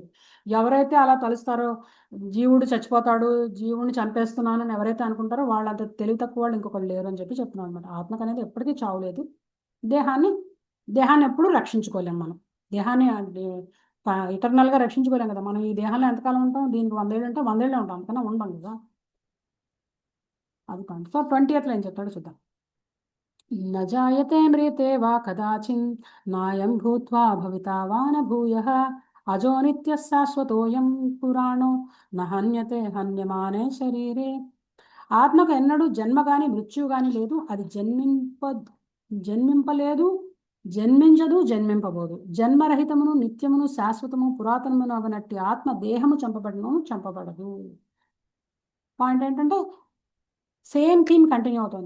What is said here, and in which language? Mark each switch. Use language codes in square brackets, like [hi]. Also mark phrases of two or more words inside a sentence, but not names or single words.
[te] ఎవరైతే అలా తలుస్తారో జీవుడు చచ్చిపోతాడు, జీవుడిని చంపేస్తున్నాను అని ఎవరైతే అనుకుంటారో వాళ్ళు అంత తెలివి తక్కువ వాళ్ళు ఇంకొకళ్ళు లేరు అని చెప్పి చెప్తున్నాను అనమాట. ఆత్మకు అనేది ఎప్పటికీ చావులేదు. దేహాన్ని ఎప్పుడూ రక్షించుకోలేము మనం. దేహాన్ని ఇటర్నల్గా రక్షించుకోలేం కదా. మనం ఈ దేహాన్ని ఎంతకాలం ఉంటాం, దీనికి 100 ఏళ్ళు అంటే 100 ఏళ్ళే ఉంటాం, అంతకన్నా ఉండం కదా. అది పాయింట్. సో 20th ఏం చెప్తాడో చూద్దాం. [sa] न जायते म्रियते वा कदाचिन् नायं भूत्वा भविता वा न भूयः अजो नित्यः शाश्वतोऽयं पुराणो न हन्यते हन्यमाने शरीरे. [te] ఆత్మకు ఎన్నడూ జన్మ కానీ మృత్యువు కానీ లేదు. అది జన్మింపలేదు, జన్మించదు, జన్మింపబోదు. జన్మరహితమును నిత్యమును శాశ్వతము పురాతనమును అవనట్టి ఆత్మ దేహము చంపబడదు. పాయింట్ ఏంటంటే [en] same theme continue [te] అవుతుంది.